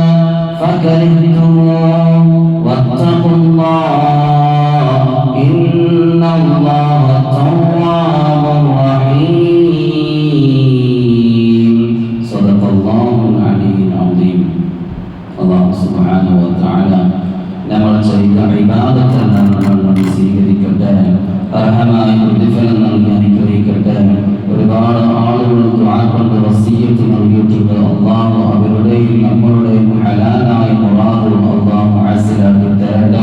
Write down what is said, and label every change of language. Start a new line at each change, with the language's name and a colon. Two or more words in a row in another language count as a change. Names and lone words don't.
Arabic: فكرهتموه واتقوا الله إن الله تواب رحيم صدق الله العلي العظيم. الله سبحانه وتعالى
Malayalam: നമ്മൾ ചെയ്ത ഇബാദത്തിൽ നമ്മൾ സ്വീകരിക്കട്ടെ, അർഹമായ പ്രതിഫലം നൽകി അനുഗ്രഹിക്കട്ടെ. ഒരുപാട് ആളുകൾ ദുആ കൊണ്ട് വസിയ്യത്ത് നൽകിയിട്ടുണ്ട്. അല്ലാഹു അവരുടെയും നമ്മളുടെയും ഹലാലായ മുറാദുകൾ അല്ലാഹു ഹാസിലാക്കി തരട്ടെ.